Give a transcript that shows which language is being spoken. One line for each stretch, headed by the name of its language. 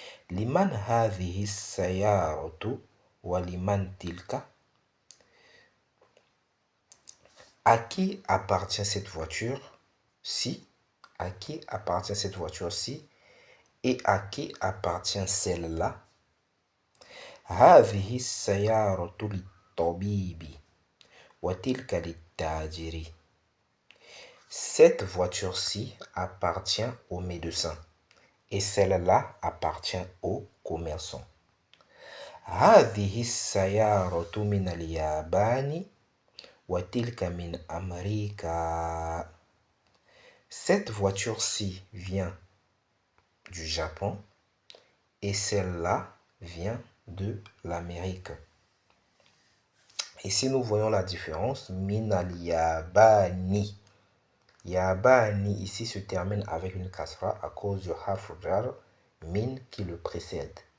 Arabic: Liman hadhihi sayaratu wa liman tilka.
French: À qui appartient cette voiture-ci? À qui appartient cette voiture-ci? Et à qui appartient celle-là?
Arabic: هذه السيارة للطبيب وتلك للتاجر.
French: Cette voiture-ci appartient au médecin et celle-là appartient au commerçant.
Arabic: هذه السيارة من اليابان وتلك من أمريكا.
French: Cette voiture-ci vient du Japon et celle-là vient de l'Amérique. Ici, nous voyons la différence.
Arabic: Min al-yabani.
French: Yabani ici se termine avec une kasra à cause du harf jar min qui le précède.